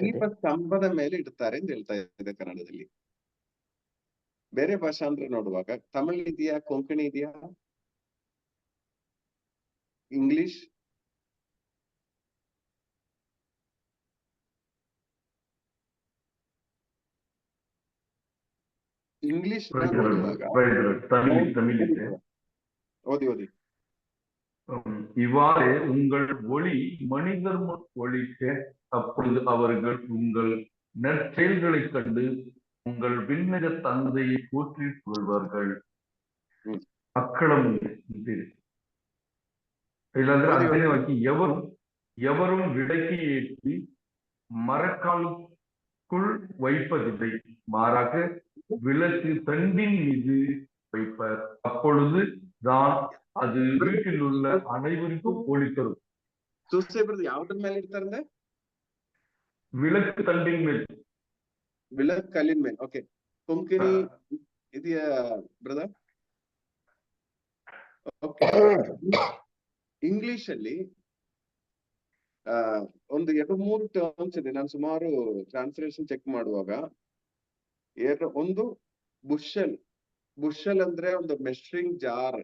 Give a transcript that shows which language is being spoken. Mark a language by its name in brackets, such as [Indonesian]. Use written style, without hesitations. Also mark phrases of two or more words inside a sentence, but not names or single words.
[Kannada] ದೀಪ ಸ್ತಂಭದ ಮೇಲೆ ಇಡ್ತಾರೆ ಅಂತ ಹೇಳ್ತಾ ಇದೆ ಕನ್ನಡದಲ್ಲಿ. ಬೇರೆ ಭಾಷಾಂತರ ನೋಡುವಾಗ ತಮಿಳ್ ಇದೆಯಾ, ಕೊಂಕಣಿ ಇದೆಯಾ, ಇಂಗ್ಲಿಷ್? ಇಂಗ್ಲಿಷ್ ನೋಡುವಾಗ ஓதி [Tamil] இவ்வாறே உங்கள் ஒளி மனிதர் முன் ஒளிக்க, அப்பொழுது அவர்கள் உங்கள் நற்செயல்களைக் கண்டு உங்கள் விண்ணக தந்தையை போற்றிக் கொள்வார்கள். [Kannada] ಮಕ್ಕಳಂ ಅಂತೀರಿ. ಇಲ್ಲಾಂದ್ರೆ 15ನೇ ವಾಕ್ಯ, [Tamil] எவரும் விளக்கை ஏற்றி மரக்காலுக்குள் வைப்பதில்லை, மாறாக விளக்கு தண்டின் மீது வைப்பார், அப்பொழுது தான் அது வீட்டில் உள்ள அனைவருக்கும் ஒளி தரும். [Kannada] ಯಾವ್ದ್ರ ಮೇಲೆ ಇಡ್ತಾರೆ? [Tamil] விளக்கு தண்டின் மேல். [Kannada] ವಿಳಕ್ ಕಲ್ಲಿನ ಮೇಲೆ. ಓಕೆ, ಕೊಂಕಣಿ ಇದೆಯಾ ಬ್ರದರ್? ಓಕೆ. ಇಂಗ್ಲಿಷ್ ಅಲ್ಲಿ ಒಂದು 2-3 ಟರ್ಮ್ಸ್ ಇದೆ. ನಾನು ಸುಮಾರು [English] translation check [Kannada] ಮಾಡುವಾಗ ಒಂದು ಬುಷಲ್ ಅಂದ್ರೆ ಒಂದು [English] measuring jar.